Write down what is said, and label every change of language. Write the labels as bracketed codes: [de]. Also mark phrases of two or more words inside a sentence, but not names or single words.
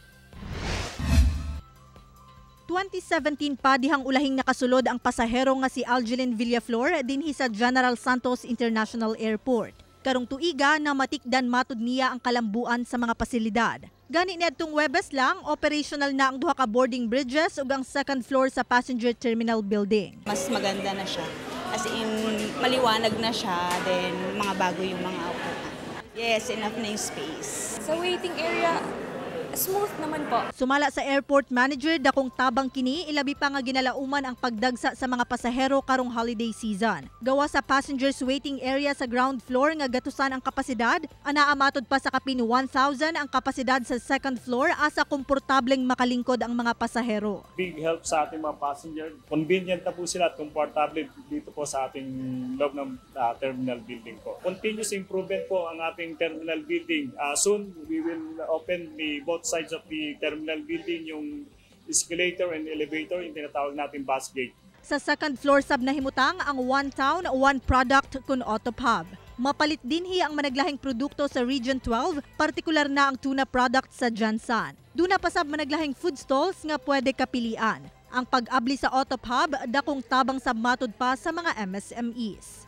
[ceb] 2017 pa dihang ulahing nakasulod ang pasahero nga si Algelin Villaflor dinhi sa General Santos International Airport. Karong tuiga na matikdan matud niya ang kalambuan sa mga pasilidad. Gani niadtong Webes lang, operational na ang duha ka [en] boarding bridges [ceb] ug ang [en] second floor [ceb] sa [en] passenger terminal building. [tl] Mas maganda na siya. As in, maliwanag na siya, then mga bago yung mga upuan. Yes, enough na yung space. Sa waiting area, smooth naman po. [ceb] Sumala sa airport manager, dakong tabang kini, ilabi pa nga ginalauman ang pagdagsa sa mga pasahero karong [en] holiday season. [ceb] Gawa sa [en] passengers waiting area [ceb] sa [en] ground floor [ceb] nga gatusan ang kapasidad, anaamatod pa sa kapin 1,000 ang kapasidad sa [en] second floor [ceb] asa komportableng makalingkod ang mga pasahero. [en] Big help [tl] sa ating mga passenger. Convenient na po sila at komportable dito po sa ating loob ng terminal building po. [en] Continuous improvement [tl] po ang ating [en] terminal building. Soon, we will open both sides of the terminal building, [tl] yung escalator and elevator, yung tinatawag natin [en] bus gate. [ceb] Sa [en] second floor [ceb] sab nahimutang ang [en] one town, one product [ceb] kun Autopub. Mapalit dinhi ang managlahing produkto sa Region 12, partikular na ang [en] tuna product [ceb] sa Jansan. Duna pa sab managlahing [en] food stalls [ceb] nga pwede kapilian. Ang pag-abli sa Autopub, dakong tabang sab matud pa sa mga MSMEs.